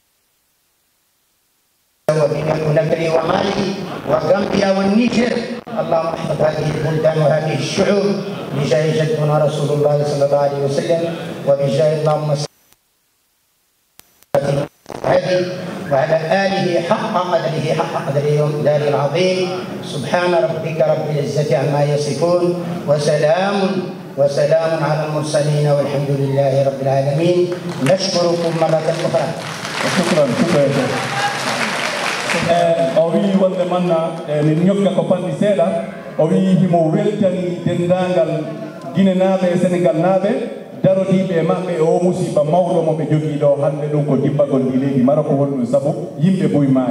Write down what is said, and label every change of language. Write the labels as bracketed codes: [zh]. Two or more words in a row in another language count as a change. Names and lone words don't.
[ar] وفينا كوناكري ومالي وغامبيا والنيجر، اللهم احفظ هذه البلدان وهذه الشعوب بجاه جدنا رسول الله صلى الله عليه وسلم، وبجاه اللهم هذه وعلى آله حق قدره يوم دار العظيم. سبحان ربك رب العزة عما يصفون، وسلام على المرسلين، والحمد لله رب العالمين. نشكركم مرة أخرى. شكرا. [ff] O wi wonde manna min ñokka ko panni seeɗa, o wi himo weltani dendagal Guinée naaɓe e Sénégal naaɓe darodiɓe maɓɓe o musiba mawɗo mo ɓe jogii ɗo hande ɗum ko dibbagol ndi leydi Maroc woni ɗum sabu yimɓe boyi maayi.